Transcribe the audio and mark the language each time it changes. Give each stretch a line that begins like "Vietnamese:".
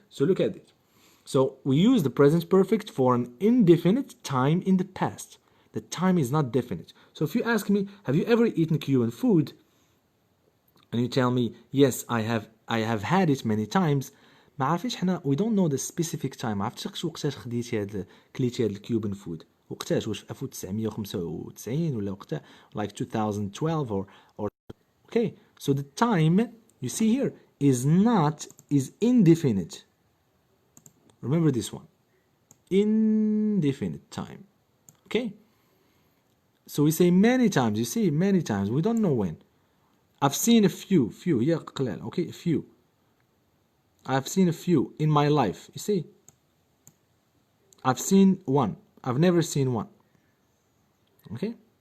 English: So look at it. So we use the present perfect for an indefinite time in the past. The time is not definite. So if you ask me, have you ever eaten Cuban food? And you tell me, yes, I have had it many times.
Arabic: ما عارفينش حنا
English: we don't know the specific time.
Arabic: ما عرفتش وقتاش كليتي هاد الكيوبن فود. وقتاش واش في 1995 ولا وقتها
English: like 2012 or okay. So the time you see here is indefinite. Remember this one. Indefinite time. Okay? So we say many times, you see, many times. We don't know when. I've seen a few, yeah,
Arabic: قلال,
English: okay, a few. I've seen a few in my life, you see. I've seen one. I've never seen one. Okay?